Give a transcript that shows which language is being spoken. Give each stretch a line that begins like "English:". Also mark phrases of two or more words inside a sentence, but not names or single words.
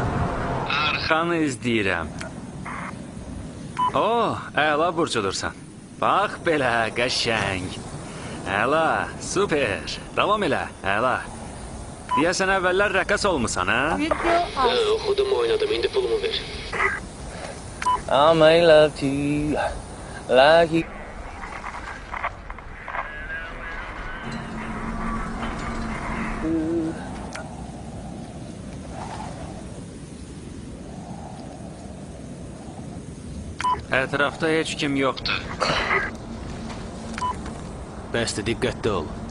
Azerbaijani: Arxanı izləyirəm. Əla burcudursan. Bax belə, qəşəng. Əla, super. Davam elə, əla. Deyəsən əvvəllər rəqqas olmusan, hə? Oxudum, oynadım, indi pulumu ver.
English: I may love you like you.
Azerbaijani: Ətrafda heç kim yoxdur. Bəsdir, diqqətli ol.